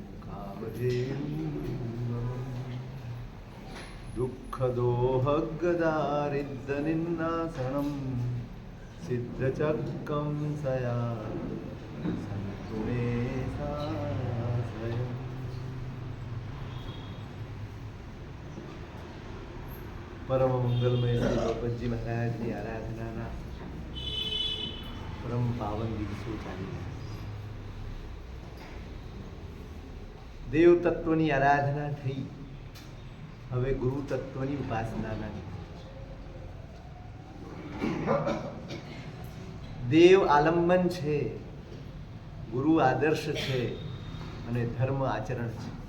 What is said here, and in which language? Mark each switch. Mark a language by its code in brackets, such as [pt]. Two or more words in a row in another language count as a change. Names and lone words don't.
[sa] कामधेनुं दुःखदोहगदारिद्रनिन्नासनं सिद्धचक्रं सया सन्तुणे साश्रयम्. [gu] પરમ મંગલમય શ્રી ગણપતજી મહારાજની આરાધનાના પરમ પાવન દિવસો ચાલી રહ્યા છે. દેવ તત્વની આરાધના થઈ, હવે ગુરુ તત્વની ઉપાસનાના. દેવ આલંબન છે, ગુરુ આદર્શ છે અને ધર્મ આચરણ છે.